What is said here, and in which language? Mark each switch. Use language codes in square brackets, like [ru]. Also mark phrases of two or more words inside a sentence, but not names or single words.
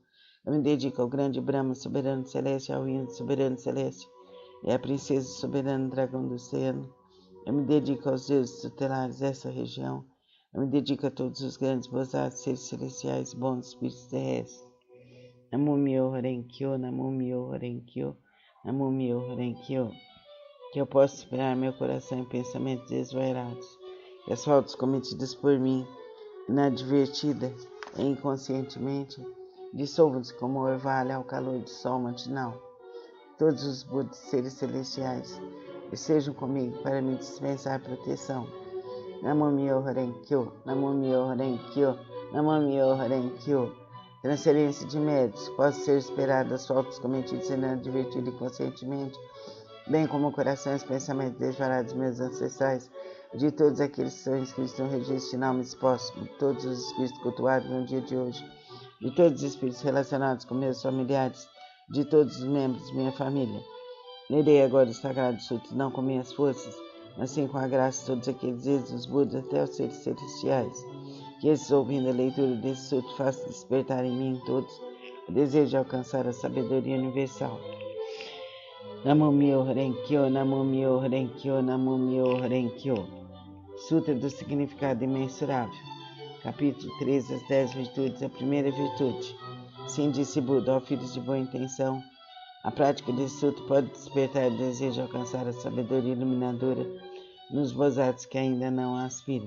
[pt] Eu me dedico ao grande Brahma, soberano celeste, ao hino soberano celeste, e à princesa soberana dragão do oceano. Eu me dedico aos deuses tutelares dessa região. Eu me dedico a todos os grandes Bosatsu, seres celestiais, bons espíritos terrestres. [ja] 南無妙法蓮華経、南無妙法蓮華経、南無妙法蓮華経. [pt] Que eu possa superar meu coração em pensamentos desvairados, que as faltas cometidas por mim, inadvertida e inconscientemente, dissolvam-se como orvalho ao calor do sol matinal. Todos os Budas, seres celestiais, estejam comigo para me dispensar proteção. [ja] 南無妙法蓮華経、南無妙法蓮華経、南無妙法蓮華経. [pt] Transferência de méritos, possa ser esperada das faltas cometidas inadvertida e conscientemente, bem como o coração e os pensamentos desvarados dos meus ancestrais, de todos aqueles que são inscritos no registro de nomes póstumos, de todos os espíritos cultuados no dia de hoje, de todos os espíritos relacionados com meus familiares, de todos os membros de minha família. Lerei agora o Sagrado Sutra, não com minhas forças, mas sim com a graça de todos aqueles dos Budas até os seres celestiais. Que esses, ouvindo a leitura desse sutra, façam despertar em mim todos o desejo de alcançar a sabedoria universal. [ja] 南無妙法蓮華経、南無妙法蓮華経、南無妙法蓮華経. [pt] Sutra do Significado Imensurável. Capítulo 13, as 10 virtudes. A primeira virtude. Sim, disse Buda, ó filhos de boa intenção, a prática desse sutra pode despertar o desejo de alcançar a sabedoria iluminadora nos Bosatsus que ainda não a aspiram.